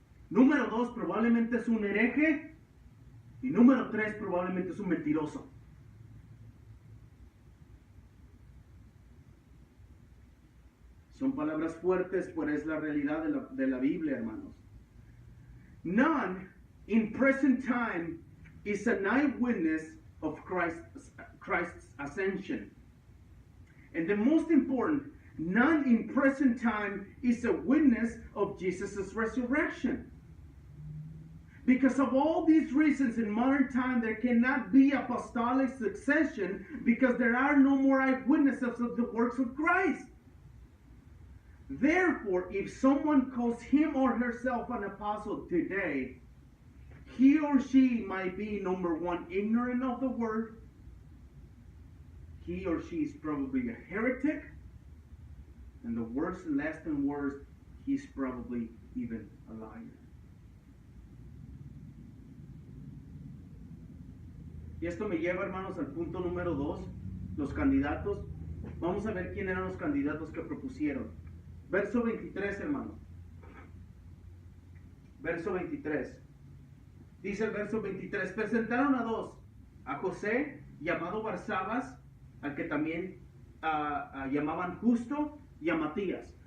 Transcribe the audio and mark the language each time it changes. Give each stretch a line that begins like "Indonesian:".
Spanish: Número dos, probablemente es un hereje. Y número tres, probablemente es un mentiroso. Son palabras fuertes, pero es la realidad de la Biblia, hermanos.
English: None in present time is an eyewitness of Christ's ascension. And the most important, none in present time is a witness of Jesus' resurrection. Because of all these reasons, in modern time, there cannot be apostolic succession because there are no more eyewitnesses of the works of Christ. Therefore, if someone calls him or herself an apostle today, he or she might be, number one, ignorant of the word. He or she is probably a heretic. And the worst and last and worst, he's probably even a liar.
Spanish: Y esto me lleva, hermanos, al punto número 2, los candidatos. Vamos a ver quién eran los candidatos que propusieron. Verso 23, hermano. Verso 23. Dice el verso 23, presentaron a dos, a José, llamado Barsabas, al que también llamaban Justo, y a Matías.